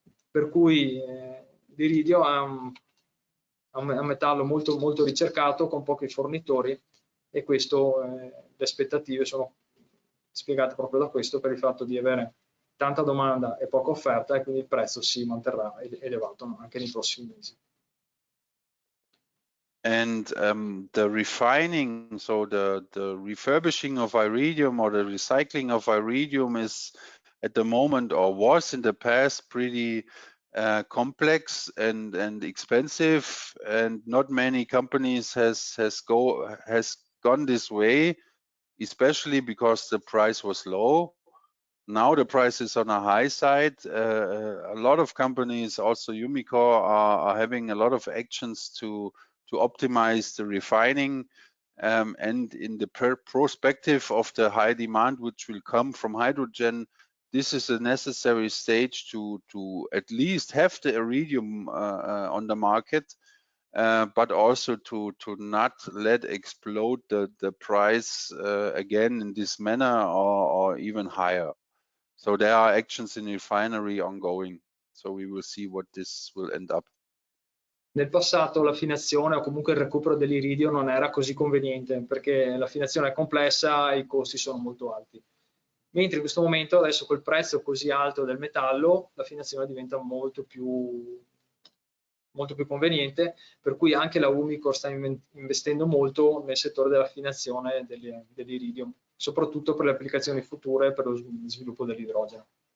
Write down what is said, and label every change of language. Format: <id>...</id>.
<it>Per cui l'iridio è un metallo molto, molto ricercato, con pochi fornitori, e questo, le aspettative sono spiegate proprio da questo, per il fatto di avere tanta domanda e poca offerta, e quindi il prezzo si manterrà elevato anche nei prossimi mesi.</it> <en>And the refining, so the refurbishing of iridium or the recycling of iridium is at the moment, or was in the past, pretty complex and expensive, and not many companies has gone this way, especially because the price was low. Now the price is on a high side. A lot of companies, also Umicore, are having a lot of actions to optimize the refining, and in the perspective of the high demand which will come from hydrogen, this is a necessary stage to at least have the iridium on the market, but also to not let explode the price again in this manner, or even higher. So there are actions in refinery ongoing. So we will see what this will end up.</en> <it>Nel passato l'affinazione o comunque il recupero dell'iridio non era così conveniente perché l'affinazione è complessa e i costi sono molto alti. Mentre in questo momento, adesso col prezzo così alto del metallo, l'affinazione diventa molto più conveniente, per cui anche la Umicore sta investendo molto nel settore dell'affinazione dell'iridio, soprattutto per le applicazioni future per lo sviluppo dell'idrogeno.</it>